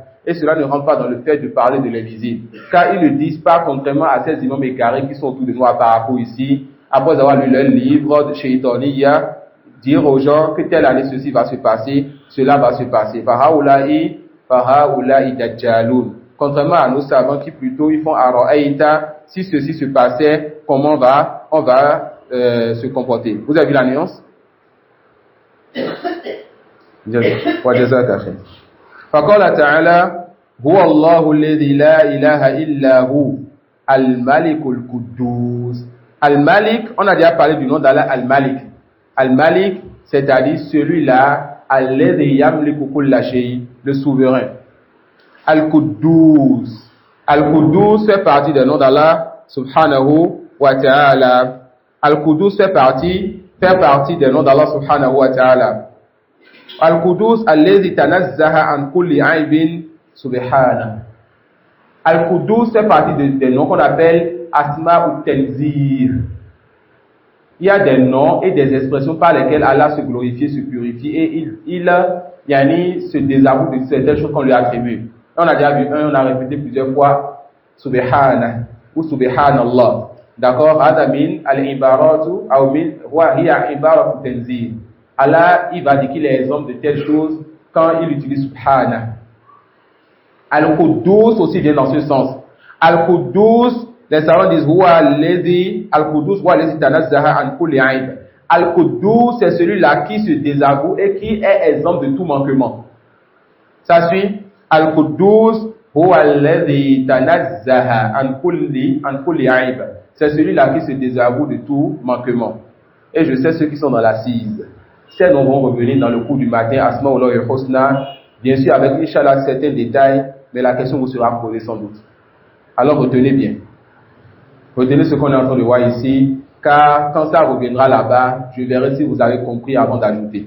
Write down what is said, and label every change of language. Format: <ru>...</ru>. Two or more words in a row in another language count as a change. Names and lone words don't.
<fr>Et cela ne rentre pas dans le fait de parler de l'invisible. Car ils ne disent pas, contrairement à ces imams égarés qui sont autour de nous à Parakou ici, après avoir lu leur livre de Shaitaniya, dire aux gens que telle année ceci va se passer, cela va se passer.</fr> <ar>فهؤلاء دجالون.</ar> <fr>Contrairement à nos savants qui plutôt ils font Ara'aïta, si ceci se passait, comment on va se comporter. Vous avez vu la nuance?</fr> <ar>فقال تعالى هو الله الذي لا إله إلا هو الملك القدوس.</ar> <fr>Al-Malik, on a déjà parlé du nom d'Allah Al-Malik. Al-Malik, c'est-à-dire celui-là</fr> <ar>الذي يملك كل شيء,</ar> <fr>le souverain. Al-Quddus. Al-Quddus fait partie des noms d'Allah</fr> <ar>سبحانه وتعالى.</ar> <fr>Al-Quddus fait partie des noms d'Allah</fr> <ar>سبحانه وتعالى. القدوس الذي تنزه عن كل عيب سبحان.</ar> <fr>Al-Quddus fait partie des noms qu'on appelle Asma ou Tenzir. Il y a des noms et des expressions par lesquelles Allah se glorifie, se purifie et il se désavoue de certaines choses qu'on lui attribue. On a déjà vu on a répété plusieurs fois Subhana ou Subhanallah. D'accord?</fr> <ar>هذا من العبارة أو من وهي عبارة تنزيه.</ar> <fr>Allah, il va dire qu'il est exemple de telles choses quand il utilise Subhana. Al-Quddus aussi vient dans ce sens. Al-Quddus, les savants disent Al-Quddus</fr> <ar>هو الذي تنزه عن كل عيب.</ar> <fr>Al-Quddus, c'est celui-là qui se désavoue et qui est exempt de tout manquement. Ça suit?</fr> <ar>القدوس هو الذي تنزه عن كل عيب.</ar> <fr>C'est celui-là qui se désavoue de tout manquement. Et je sais ceux qui sont dans l'assise. Ces noms vont revenir dans le cours du matin, Asma'ullah et Husna, bien sûr avec Inch'Allah certains détails, mais la question vous sera posée sans doute. Alors retenez bien. Retenez ce qu'on est en train de voir ici, car quand ça reviendra là-bas, je verrai si vous avez compris avant d'ajouter.</fr>